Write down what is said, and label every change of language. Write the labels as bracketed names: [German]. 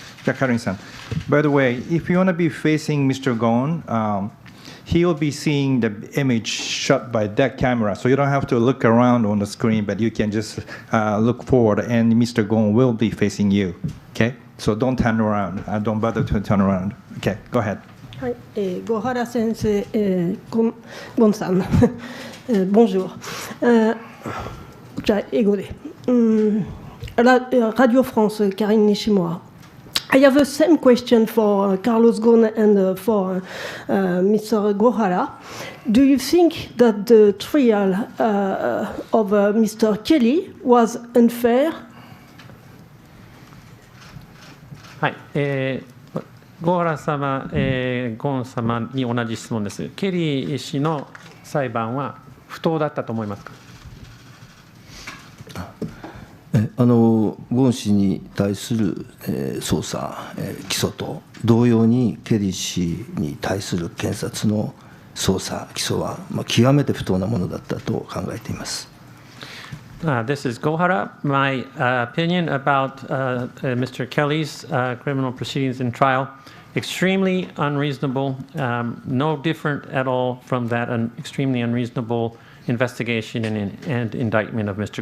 [English] Karin-san, by the way, if you want to be facing Mr. Gon, he will be seeing the image shot by that camera, so you don't have to look around on the screen, but you can just look forward, and Mr. Gon will be facing you. Okay, so don't turn around. Don't bother to turn around. Okay, go ahead. [Japanese] はい、小原先生、ゴンさん、bonjour. じゃあ英語で。Radio France, Karine Nishimura. [English] I have the same question for Carlos Ghosn and for Mr. Gohara. Do you think that the trial of Mr. Kelly was unfair? [Japanese] はい、ゴーラ様、ゴーン様に同じ質問です。ケリー氏の裁判は不当だったと思いますか？ゴーン氏に対する捜査、起訴と同様にケリー氏に対する検察の捜査、起訴は極めて不当なものだったと考えています。 [English] This is Gohara. My opinion about Mr. Kelly's criminal proceedings and trial, extremely unreasonable, no different at all from that an extremely unreasonable investigation and indictment of Mr.